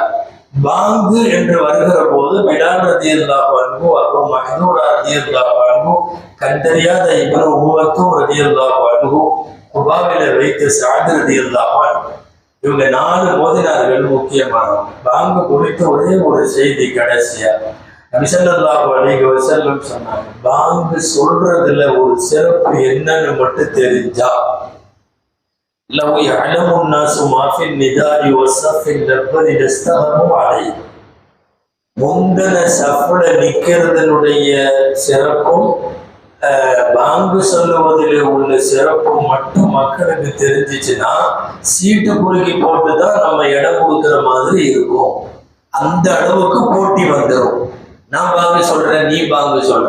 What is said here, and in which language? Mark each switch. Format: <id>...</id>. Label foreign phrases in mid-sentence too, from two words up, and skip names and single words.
<ta>பாங்கு என்று வருகிற போது பிலால்</ta> <ar>رضي الله عنه,</ar> <ta>அபூ மஹ்தூரா</ta> <ar>رضي الله عنه,</ar> <ta>கண்டறியாத இப்னு உம்மத்தும்</ta> <ar>رضي الله عنه,</ar> <ta>குபாவில வைத்து சஅத்</ta> <ar>رضي الله عنه,</ar> <ta>இவங்க 4 மோதினார்கள் முக்கியமானவங்க. பாங்கு குறித்து ஒரே ஒரு செய்தி கடைசியா நபி</ta> <ar>صلى الله عليه وسلم</ar> <ta>சொன்னாங்க, பாங்கு சொல்றதுல ஒரு சிறப்பு என்னன்னு மட்டும் தெரிஞ்சா,</ta> <ar>لو يعلم الناس ما في النداء والصف الاول لاستهموا عليه.</ar> <ta>முந்தன சஃப்ல நிக்கிறதனுடைய சிறப்பும் பாங்கு சொல்லுவதில் உள்ள சிறப்பும் மட்டும் மக்களுக்கு தெரிஞ்சிச்சுன்னா சீட்டு குலுக்கி போட்டுதான் நம்ம இடம் கொடுக்குற மாதிரி இருக்கும். அந்த அளவுக்கு போட்டி வந்துடும். நான் பாங்கு சொல்றேன், நீ பாங்கு சொல்ற.</ta>